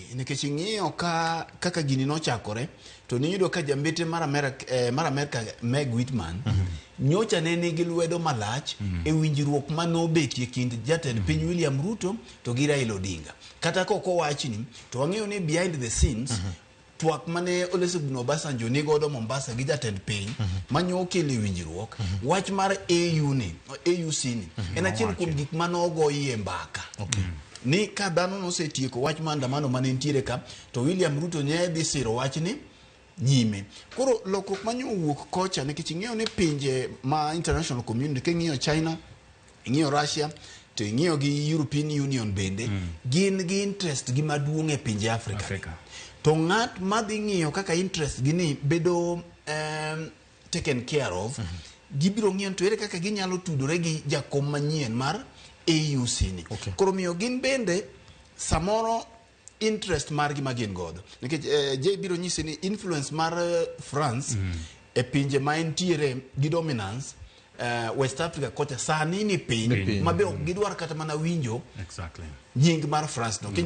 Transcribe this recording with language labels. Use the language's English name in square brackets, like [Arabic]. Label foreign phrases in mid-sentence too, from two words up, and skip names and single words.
[Luo (Kenya and Tanzania)] Nikech ing'iyo kaka gini nochakore, to niyudo ka jambete mar Amerika Meg Whitman, nyocha ne nigi lwedo malach e winjruok manobetie kind jatend piny William Ruto to gi Raila Odinga. Kata koko wachni, to wang'eyo ni [English] behind the scenes, [Luo (Kenya and Tanzania)] twak mane Olusegun Obasanjo ni godo Mombasa gi jatend piny manyo okelo winjruok wach mar AUC ni en achiel kuom gik manogo yie mbaka ni ka dhano nosetieko wach maandamano mane ntiere ka to William Ruto ne dhi siro wach ni nyime. Koro lokruok manyo wuok kocha nikech ing'eyo ni pinje ma [English] international community [Luo (Kenya and Tanzania)] king'iyo China, ing'iyo Russia, to ing'iyo gi [English] European Union [Luo (Kenya and Tanzania)] bende gin gi interest gi maduong' e pinje Afrika. To ng'at madhi ng'iyo kaka interest gini bedo [English] taken care of, [Luo (Kenya and Tanzania)] gibiro ng'iyo to ere kaka ginyalo tudore gi jakom manyien mar AUC ni. Koro miyo gin bende samoro interest margi magin godo. Nikech je biro nyisi ni influence mar France e pinje ma entiere gi dominance West Africa kocha sani ni piny mabe ok gidwar kata mana winjo nying mar France no.